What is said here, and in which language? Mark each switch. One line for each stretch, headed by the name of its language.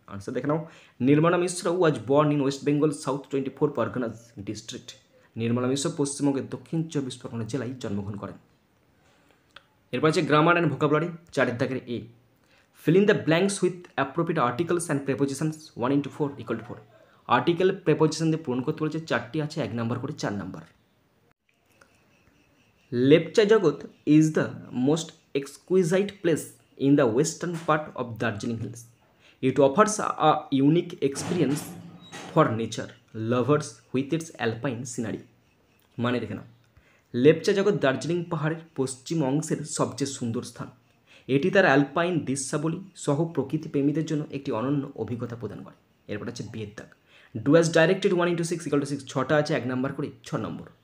Bangla: Answer দেখে নাও,
English: Nirmala Mishra was born in West Bengal South 24 Parganas district,
Bangla: Nirmala মিশ্র পশ্চিমবঙ্গের দক্ষিণ 24 পরগনা জেলায় জন্মগ্রহণ করেন। এরপর আছে
English: Grammar and vocabulary, 4 দাগের A, fill in the blanks with appropriate articles and prepositions 1 × 4 = 4।
Bangla: Article preposition দিয়ে পূরণ করতে বলেছে, 4টি আছে 1 নাম্বার করে 4 নাম্বার।
English: Lepcha Jagat is the most exquisite place in the western part of Darjeeling Hills. It offers a unique experience for nature lovers with its alpine scenery.
Bangla: মানে দেখে নাও, লেপচা জগৎ দার্জিলিং পাহাড়ের পশ্চিম অংশের সবচেয়ে সুন্দর স্থান। এটি তার অ্যালপাইন দৃশ্যাবলী সহ প্রকৃতি প্রেমীদের জন্য একটি অনন্য অভিজ্ঞতা প্রদান করে। এরপর হচ্ছে বিয়ের দাগ।
English: do as directed
Bangla: 1:6 = 6, 6টা আছে 1 নাম্বার করে 6 নম্বর।